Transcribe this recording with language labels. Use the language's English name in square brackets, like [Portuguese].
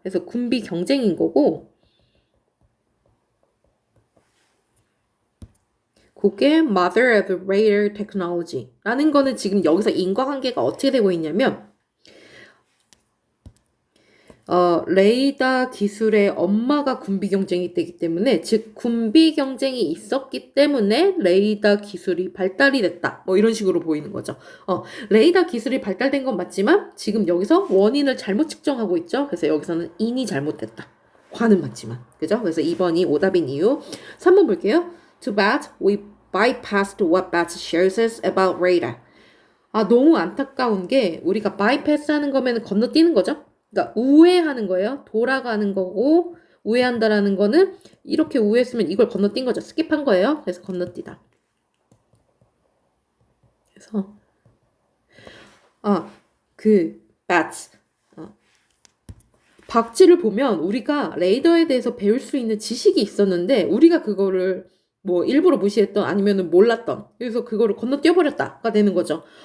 [Korean] 그래서 군비 경쟁인 거고 그게 [English] Mother of Radar Technology [Korean] 라는 거는 지금 여기서 인과관계가 어떻게 되고 있냐면 레이더 기술의 엄마가 군비 경쟁이 되기 때문에 즉 군비 경쟁이 있었기 때문에 레이더 기술이 발달이 됐다. 뭐 이런 식으로 보이는 거죠. 레이더 기술이 발달된 건 맞지만 지금 여기서 원인을 잘못 측정하고 있죠. 그래서 여기서는 인이 잘못됐다. 과는 맞지만. 그죠? 그래서 2번이 오답인 이유. 3번 볼게요. [English] Too bad we bypassed what Bats shows us about radar. [Korean] 너무 안타까운 게 우리가 bypass 하는 거면 건너뛰는 거죠. 그러니까 우회하는 거예요. 돌아가는 거고 우회한다라는 거는 이렇게 우회했으면 이걸 건너뛴 거죠. 스킵한 거예요. 그래서 건너뛰다. 그래서 bats 박쥐를 보면 우리가 레이더에 대해서 배울 수 있는 지식이 있었는데 우리가 그거를 뭐 일부러 무시했던 아니면은 몰랐던 그래서 그거를 건너뛰어버렸다가 되는 거죠.